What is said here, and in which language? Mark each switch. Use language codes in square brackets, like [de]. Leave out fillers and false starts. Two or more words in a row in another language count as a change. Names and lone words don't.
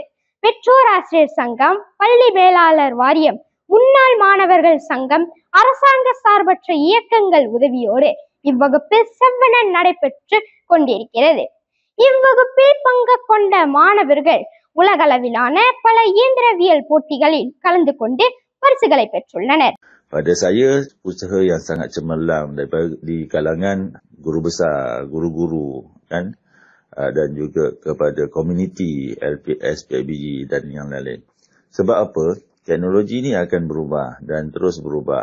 [ta] பெற்றோர் ஆசிரியர் சங்கம், பள்ளி மேலாளர் வாரியம், முன்னாள் மாணவர்கள் சங்கம், அரசாங்க சார்பற்ற இயக்கங்கள் உதவியோடு இவ்வகுப்பு செவ்வன நடைபெற்று கொண்டிருக்கிறது. இவ்வகுப்பில் பங்கு கொண்ட மாணவர்கள் உலகளவிலான பல இயந்திரவியல் போட்டிகளில் கலந்து கொண்டு பரிசுகளை பெற்றுள்ளனர். [ms] Pada saya, usaha yang sangat cemerlang di kalangan guru besar, guru-guru kan, dan juga kepada komuniti LPS, PIBG dan yang lain. Sebab apa? Teknologi ni akan berubah dan terus berubah.